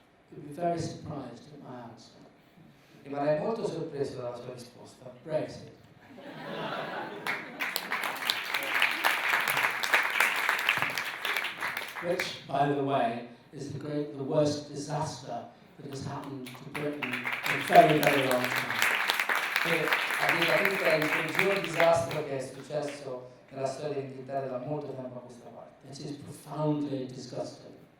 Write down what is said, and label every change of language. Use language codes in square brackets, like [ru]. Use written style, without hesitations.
[en] You'll be very surprised at my answer. [it] Rimarrei molto sorpreso dalla sua risposta. [en] Brexit. Which, by the way, is the worst disaster that has happened to Britain in a very, very long time. [it] E a dire tutta è il peggior disastro che è successo nella storia dell'Inghilterra da molto tempo a questa parte. [en] It is profoundly disgusting.